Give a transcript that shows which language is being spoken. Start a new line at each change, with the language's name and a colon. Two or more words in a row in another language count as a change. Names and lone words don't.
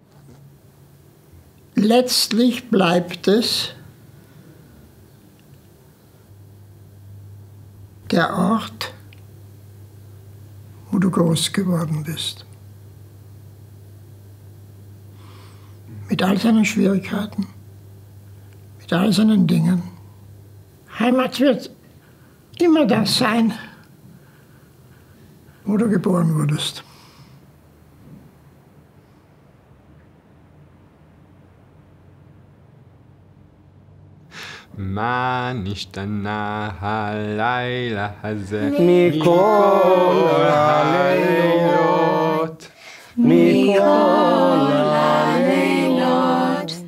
German: Letztlich bleibt es der Ort, wo du groß geworden bist. Mit all seinen Schwierigkeiten, mit all seinen Dingen. Heimat wird immer das sein, wo du geboren wurdest.
Hebrew: מה נשתנה הלילה הזה מכל הלילות, מכל הלילות,